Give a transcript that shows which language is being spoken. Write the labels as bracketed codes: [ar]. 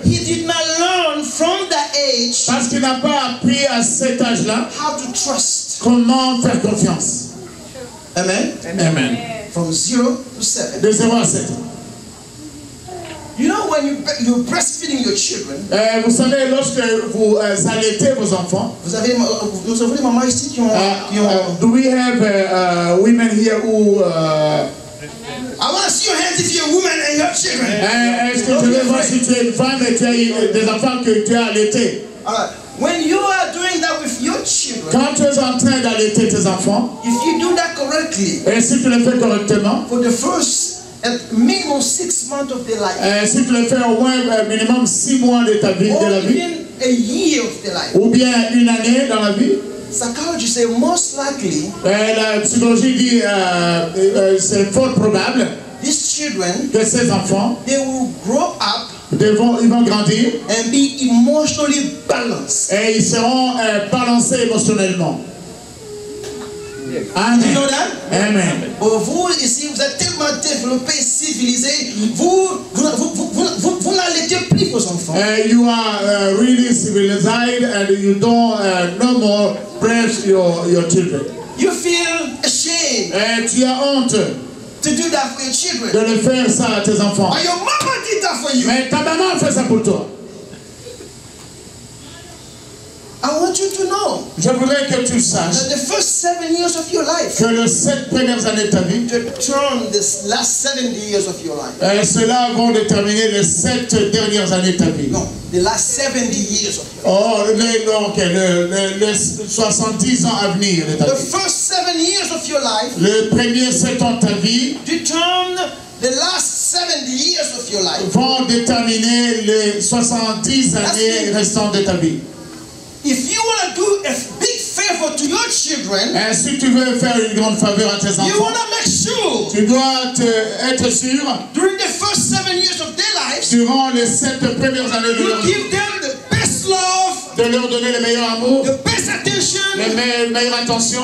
[en] he did not learn from that age. [fr] Parce qu'il n'a pas appris à cet âge-là. [en] How to trust. [fr] Comment faire confiance. Amen. Amen. [en] From 0 to 7. [fr] De 0 à 7. [en] You know when you're breastfeeding your children. [fr] Vous savez, lorsque vous allaitez vos enfants. Vous avez des mamans ici qui ont. [en] Do we have women here who? I want to see your hands if you're a woman and you have children. [fr] Est-ce que tu veux voir si tu es une femme et tu as des enfants que tu as allaités? [en] When you are doing that with your children, [fr] quand tu es en train d'allaiter tes enfants, [en] if you do that correctly, [fr] et si tu le fais correctement, [en] for the first minimum 6 months of their life, [fr] si tu le fais au moins minimum 6 mois de ta vie, [en] or [fr] de la vie, [en] even a year of their life, [fr] ou bien une année dans la vie, [en] psychology say most likely, [fr] la psychologie dit c'est fort probable [en] these children, [fr] que ces enfants, [en] they will grow up. [fr] Ils vont grandir [en] and be emotionally balanced. [fr] Et ils seront balancés émotionnellement. Amen. [en] You know that? Amen. [fr] Vous, ici, vous êtes tellement développé, civilisé, vous n'allaitez plus vos enfants. [en] You are really civilized and you don't no more breast your children. You feel ashamed. [fr] Tu as honte. [en] To do that for your children. [fr] De le faire ça à tes enfants. [en] And your mama did that for you. [fr] Mais ta maman fait ça pour toi. [en] I want you to know. [fr] Je voudrais que tu saches. [en] That the first 7 years of your life. [fr] Que les 7 premières années de ta vie. [en] Determine this last 70 years of your life. [fr] Cela vont déterminer les 7 dernières années de ta vie. [en] No, the last 70 years of your life. [fr] Les 70 ans à venir de ta vie. [en] The first 7 years of your life. [fr] Les premiers 7 ans de ta vie. [en] Determine the last 70 years of your life. [fr] Vont déterminer les 70 années restantes de ta vie. [en] If you want to do a big favor to your children, [fr] si tu veux faire une grande faveur à tes enfants, [en] you want to make sure [fr] tu dois être sûr [en] during the first 7 years of their lives, [fr] durant les 7 premières années de leur vie, [en] give them the best love, [fr] de leur donner le meilleur amour, [en] the best attention, [fr] les meilleures attentions,